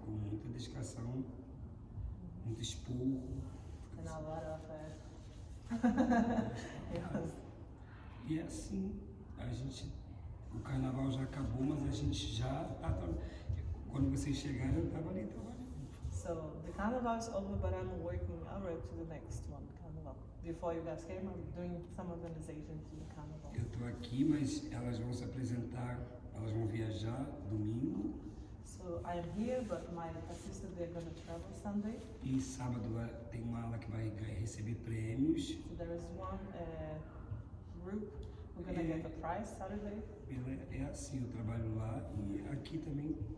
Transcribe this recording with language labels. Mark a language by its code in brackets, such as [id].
[pt] com muita dedicação, muito esporro. [en] and a lot of yes. [pt] E é assim, o carnaval já acabou, mas a gente já está. Quando vocês chegaram, eu estava ali trabalhando. [en] So the carnival is over, but I'm working already to the next one, carnival. Before you guys came, I'm doing some organization to the carnival. [pt] Eu estou aqui, mas elas vão se apresentar elas vão viajar domingo [en] So I am here, but my assistant, they're going to travel Sunday. [pt] e sábado tem uma ala que vai receber prêmios. [en] So there is one group, we're going to get a prize Saturday. [pt] É assim, eu trabalho lá e aqui também